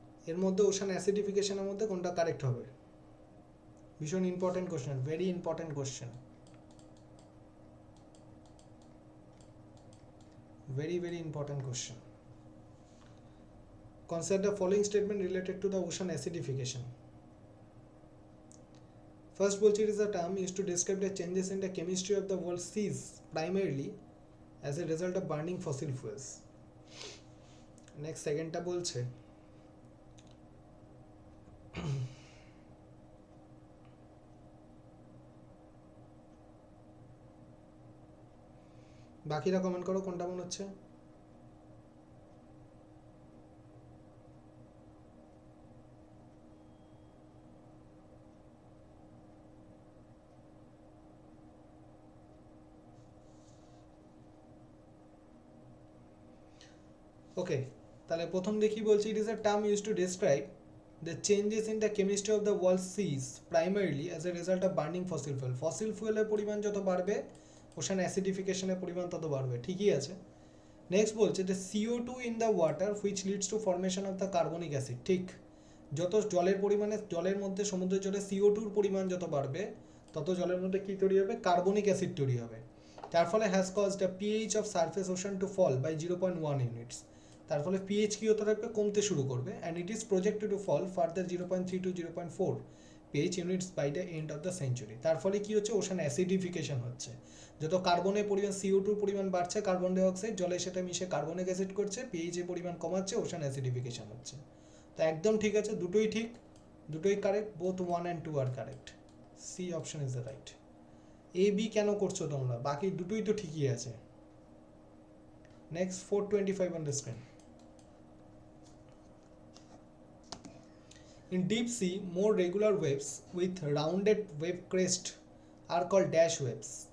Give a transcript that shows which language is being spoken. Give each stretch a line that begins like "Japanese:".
Bangla: এর মধ্যে ওশান অ্যাসিডিফিকেশনের মধ্যে কোনটা কারেক্ট হবে? ভীষণ important question, very important question,
English: very very important question. Consider the following statement related to the ocean acidification. First বলছে, it is a term used to describe the changes in the chemistry of the world seas primarily as a result of burning fossil fuels.
Bangla: Next secondটা বলছে, বাকিরা comment করো কোনটা মনে হচ্ছে। ওকে, তাহলে প্রথম দেখি বলছি,
English: it is a term used to describe the changes in the chemistry of the world seas primarily as a result of burning fossil fuel.
Bangla: Fossil ফুয়েলের পরিমাণ যত বাড়বে ওশান অ্যাসিডিফিকেশনের পরিমাণ তত বাড়বে, ঠিকই আছে। নেক্সট বলছে,
English: the CO2 in the water which leads to formation of the carbonic acid,
Bangla: ঠিক, যত জলের পরিমাণে, জলের মধ্যে সমুদ্রের জলে CO2 পরিমাণ যত বাড়বে তত জলের মধ্যে কি তৈরি হবে? কার্বনিক অ্যাসিড তৈরি হবে।
English: তার ফলে has caused the pH of surface ocean to fall by 0.1 units,
Bangla: তার ফলে পিএইচ কি হতে থাকবে? কমতে শুরু করবে,
English: And it is projected to fall further 0.3 to 0.4 pH units by the end of the century.
Bangla: তার ফলে কি হচ্ছে? ওশান অ্যাসিডিফিকেশন হচ্ছে। যত কার্বনের পরিমাণ, CO2 পরিমাণ বাড়ছে, কার্বন ডাইঅক্সাইড জলের সাথে মিশে কার্বনিক অ্যাসিড করছে, পিএইচ এর পরিমাণ কমাচ্ছে, ওশান অ্যাসিডিফিকেশন হচ্ছে। তো একদম ঠিক আছে, দুটোই ঠিক, দুটোই correct,
English: Both 1 and 2 আর correct. C option is the right.
Bangla: A B কেন করছো তোমরা? বাকি দুটোই তো ঠিকই আছে।
English: Next 425 on the screen. In deep sea, more regular waves with rounded wave crest are called dash waves.